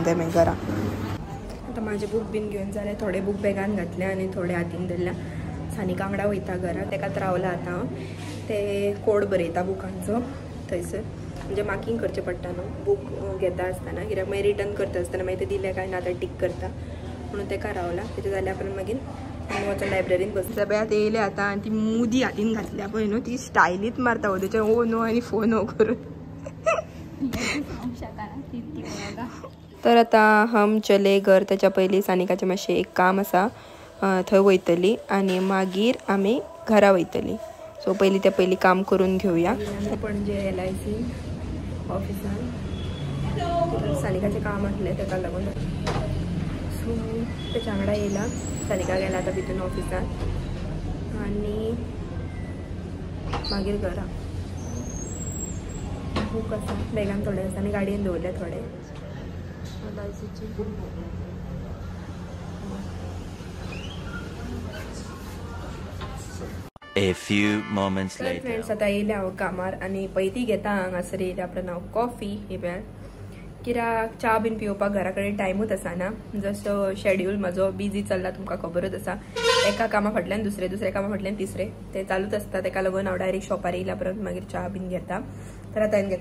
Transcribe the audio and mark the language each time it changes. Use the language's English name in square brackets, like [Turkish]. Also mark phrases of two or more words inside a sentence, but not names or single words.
[Konkani] जाय मागीर घरा आतां म्हाजे बूक बीन घेवन जाले थोडे बूक बॅगान घातले आनी थोडे हातीन धरल्या सानिका वांगडा वयता घरा तेकाच रावला आतां हांव ते कोड बरयता बुकांचो थंयसर म्हणजे मार्किंग करचें पडटा न्हू बूक घेता आसतना कित्याक मागीर रिटर्न करता आसतना मागीर ते दिले काय ना आतां टीक करता म्हणून तेका रावला तेजे जाल्या उपरांत मागीर वचून लायब्ररीन बसता सगळ्यात येयले आतां आनी ती मुदी हातीन घातल्या पळय न्हू ती स्टायलीत मारता तेचे [English] oh no [Konkani] आनी फोन हो करून तर आतां [Hindi] हम चले घर [Konkani] त्याच्या पयलीं सानिकाचें मातशें एक काम आसा थंय वयतली आनी मागीर आमी घरा वयतली सो पयलीं ते पयलीं काम करून घेवया पणजे LIC ऑफिसान सानिकाचें काम आसलें तेका लागून सो तेच्या वांगडा येयला सानिका गेला आतां भितून ऑफिसान आनी मागीर घरा बूक आसा बॅगान थोडे आसा आनी गाडयेन दवरले थोडे [English] A few moments later. [Konkani] फ्रेंड्स आतां येयले हांव कामार आनी पयलीं घेता हांगासर येयल्या उपरांत हांव कॉफी हे वेळ कित्याक च्या बीन पिवपाक घरा कडेन टायमूच आसना जसो शेड्यूल म्हाजो बिजी चल्ला तुमकां खबरच आसा एका कामा फाटल्यान दुसरे कामा फाटल्यान तिसरे ते चालूच आसता तेका लागून हांव डायरेक्ट शॉपार येयल्या उपरांत मागीर च्या बीन घेता तर आतां हांवें